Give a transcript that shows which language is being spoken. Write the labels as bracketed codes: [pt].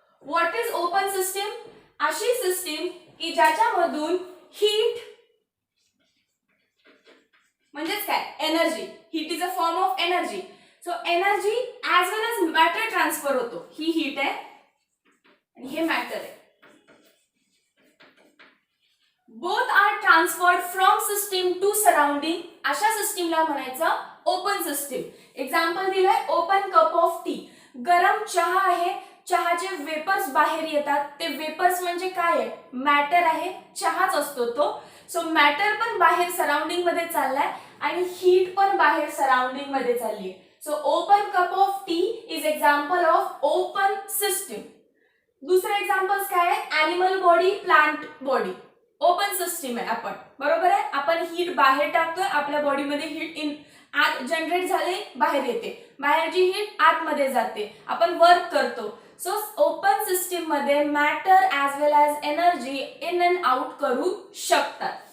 [en] What is open system? [mr] अशी system की ज्याच्यामधून हीट म्हणजेच काय? Energy. [en] Heat is a form of energy. So energy as well as matter transfer होतो. [mr] ही heat आहे आणि हे मॅटर आहे. [en] Both are transferred from system to surrounding. [mr] अशा सिस्टीमला म्हणायचं ओपन सिस्टीम. एक्झाम्पल दिलंय, [en] Open cup of tea. [mr] गरम चहा आहे, चहाचे वेपर्स बाहेर येतात. ते वेपर्स म्हणजे काय आहे? मॅटर आहे, चहाच असतो तो. सो मॅटर पण बाहेर सराउंडिंग मध्ये चाललाय आणि हीट पण बाहेर सराउंडिंग मध्ये चालली. [en] So open cup of tea is example of open system. [mr] दुसरे एक्झाम्पल्स काय आहे? Animal body, plant body. Open system आहे आपण, बरोबर आहे. आपण हीट बाहेर टाकतोय, आपल्या बॉडीमध्ये हीट इन आत जनरेट झाले, बाहेर येते, बाहेरची हीट आतमध्ये जाते, आपण वर्क करतो. सो ओपन सिस्टीम मध्ये [en] matter as well as energy in and out [mr] करू शकतात.